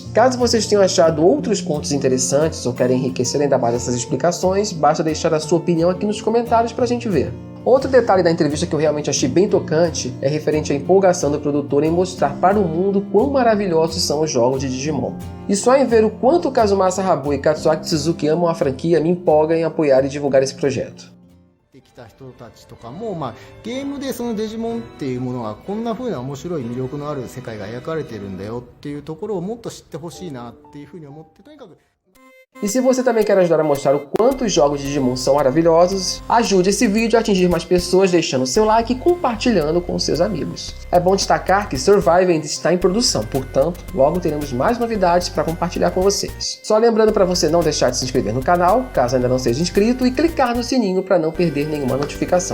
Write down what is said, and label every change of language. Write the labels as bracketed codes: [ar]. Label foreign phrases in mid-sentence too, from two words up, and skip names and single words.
[pt] Caso vocês tenham achado outros pontos interessantes ou querem enriquecer ainda mais essas explicações, basta deixar a sua opinião aqui nos comentários para a gente ver. Outro detalhe da entrevista que eu realmente achei bem tocante é referente à empolgação do produtor em mostrar para o mundo quão maravilhosos são os jogos de Digimon. E só em ver o quanto Kazumasa Habu e Katsuaki Suzuki amam a franquia me empolga em apoiar e divulgar esse projeto. [ja] 来た人たちとかも、ゲームでそのデジモンっていうものがこんな風な面白い魅力のある世界が描かれてるんだよっていうところをもっと知ってほしいなっていう風に思って、とにかく [pt] E se você também quer ajudar a mostrar o quanto os jogos de Digimon são maravilhosos, ajude esse vídeo a atingir mais pessoas deixando seu like e compartilhando com seus amigos. É bom destacar que Survive ainda está em produção, portanto, logo teremos mais novidades para compartilhar com vocês. Só lembrando para você não deixar de se inscrever no canal, caso ainda não seja inscrito, e clicar no sininho para não perder nenhuma notificação.